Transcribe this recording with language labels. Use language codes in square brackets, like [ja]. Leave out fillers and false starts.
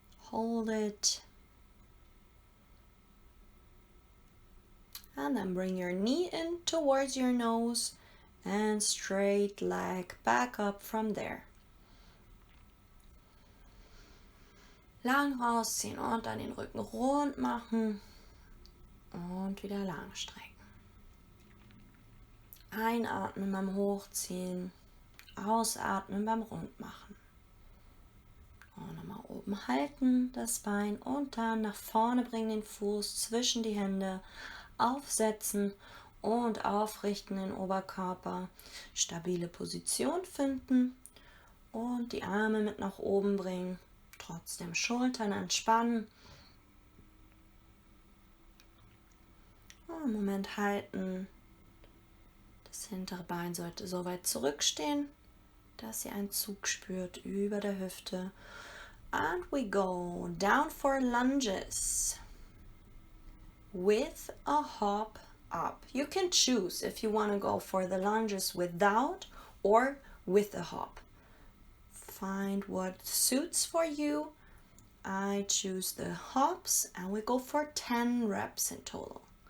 [en] Hold it. And then bring your knee in towards your nose and straight leg back up from there. [de] Lang rausziehen und dann den Rücken rund machen und wieder lang strecken. Einatmen beim Hochziehen, ausatmen beim Rundmachen. Und nochmal oben halten das Bein und dann nach vorne bringen den Fuß zwischen die Hände, aufsetzen und aufrichten den Oberkörper. Stabile Position finden und die Arme mit nach oben bringen. Trotzdem Schultern entspannen. Und einen Moment halten. Das hintere Bein sollte so weit zurückstehen, dass ihr einen Zug spürt über der Hüfte. [en] And we go down for lunges with a hop up. You can choose if you want to go for the lunges without or with a hop. Find what suits for you. I choose the hops and we go for 10 reps in total.